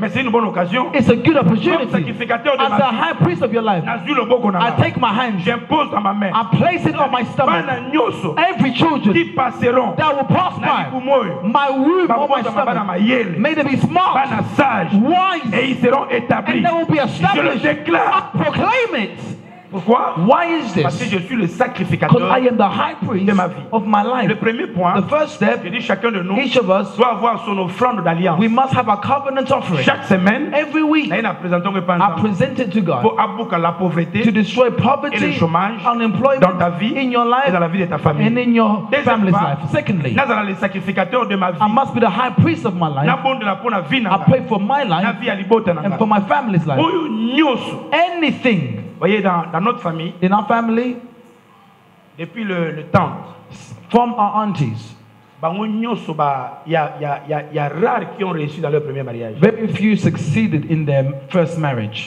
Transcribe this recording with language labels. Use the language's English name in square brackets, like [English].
[English] It's a good opportunity. As the high priest of your life, I take my hand. I place it on my stomach. Every children that will pass by my womb or my stomach, may they be smart, wise, [French] et ils seront établis. [English] And they will be established. [French] Je le déclare. [English] I proclaim it. [French] Pourquoi? [English] Why is this? [French] Parce que je suis le sacrificateur [English] I am the high priest [French] de ma vie. [English] Of my life. [French] Le premier point, [English] the first step, [French] je dis chacun de nous [English] each of us [French] doit avoir son offrande d'alliance. [English] We must have a covenant offering. [French] Chaque semaine, [English] every week, I present it to God [French] pour aboutir la pauvreté, [English] to destroy poverty, [French] et le chômage [English] unemployment [French] dans ta vie, [English] in your life, [French] et dans la vie de ta famille. [English] And in your family's life. Secondly, [French] le sacrificateur de ma vie. [English] I must be the high priest of my life. I pray for my life and for my family's life. Anything. [French] Voyez, dans notre famille, [English] in our family, [French] depuis le temps, [English] from our aunties, [French] il y a rares qui ont réussi dans leur premier mariage. [English] Very few succeeded in their first marriage.